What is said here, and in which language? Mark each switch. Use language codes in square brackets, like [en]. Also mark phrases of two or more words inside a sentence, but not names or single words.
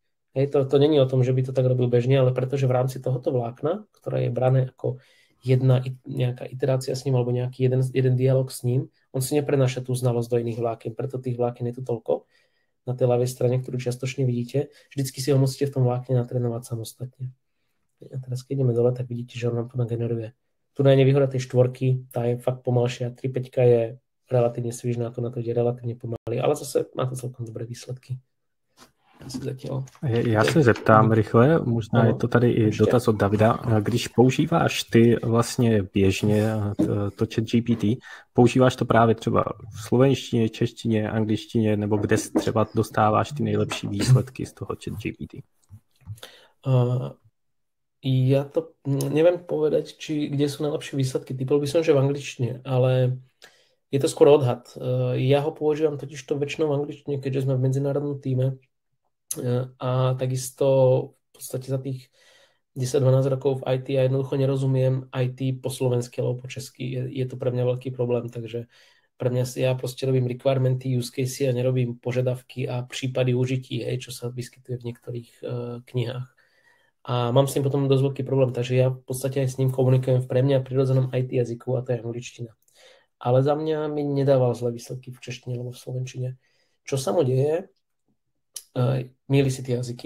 [cs] To není [sk] o tom, že by to tak robil bežne, ale pretože v rámci tohoto vlákna, ktoré je brané ako jedna nejaká iterácia s ním alebo nejaký jeden dialog s ním, on si neprenáša tú znalosť do iných vlákien, preto tých vlákien je tu toľko na tej ľavej strane, ktorú čiastočne vidíte. Vždycky si ho musíte v tom vlákne natrénovať samostatne. A teraz keď ideme dole, tak vidíte, že on nám tu nageneruje. Tu na nevýhoda tej štvorky, tá je fakt pomalšia. 3.5 je relatívne svižná, to na to ide relatívne pomaly, ale zase má to celkom dobré výsledky. [cs] Já se zeptám rychle, možná je to tady i dotaz od Davida. Když používáš ty vlastně běžně to ChatGPT, používáš to právě třeba v slovenštině, češtině, angličtině, nebo kde třeba dostáváš ty nejlepší výsledky z toho ChatGPT? [sk] Ja to neviem povedať, kde sú najlepšie výsledky. Typol by som, že v angličtine, ale je to skôr odhad. Ja ho používam totižto väčšinou v angličtine, keďže sme v medzinárodnom týme a takisto v podstate za tých 10-12 rokov v IT ja jednoducho nerozumiem IT po slovensky alebo po česky. Je to pre mňa veľký problém, takže pre mňa ja proste robím requirementy, [en] use case [sk] a nerobím požiadavky a prípady užití, čo sa vyskytuje v niektorých knihách. A mám s tým potom dosť veľký problém, takže ja v podstate aj s ním komunikujem v pre mňa prirodzenom IT jazyku a to je angličtina. Ale za mňa mi nedával zlé výsledky v češtine alebo v slovenčine. Čo sa mu deje? Mýli si tie jazyky.